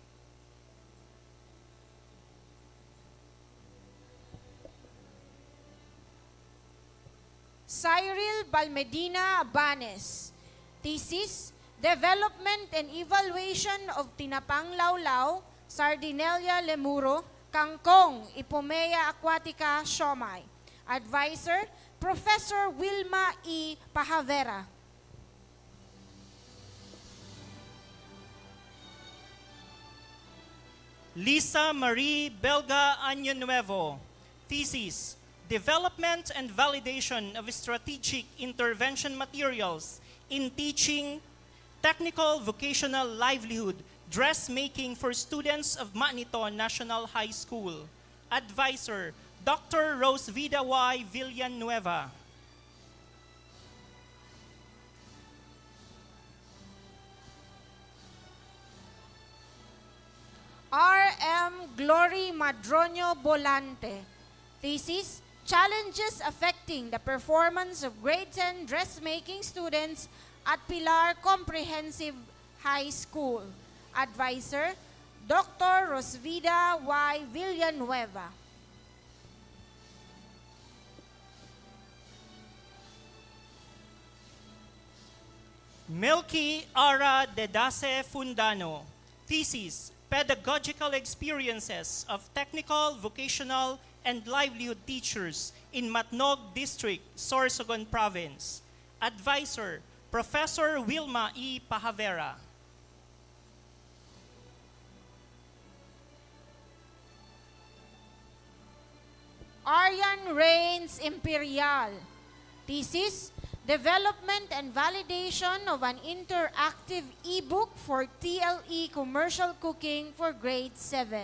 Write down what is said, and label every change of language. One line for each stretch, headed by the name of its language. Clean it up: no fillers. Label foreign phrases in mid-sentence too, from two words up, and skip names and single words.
English: Cyril Balmedina Abanes, thesis, development and evaluation of tinapang lawlaw, Sardinelia lemuro, kangkong, Ipumea aquatica siomai. Advisor, Professor Wilma E. Pahavera. Lisa Marie Belga Año Nuevo, thesis, development and validation of strategic intervention materials in teaching technical vocational livelihood dressmaking for students of Maniton National High School. Advisor, Dr. Rosevida Y. Villanueva. R.M. Glory Madronio Bolante, thesis, challenges affecting the performance of grade 10 dressmaking students at Pilar Comprehensive High School. Advisor, Dr. Rosvida Y. Villanueva. Milky Ara Dedase Fundano, thesis, pedagogical experiences of technical, vocational, and livelihood teachers in Matnog District, Sorsogon Province. Advisor, Professor Wilma E. Pahavera. Aryan Reigns Imperial, thesis, development and validation of an interactive ebook for TLE commercial cooking for grade 7.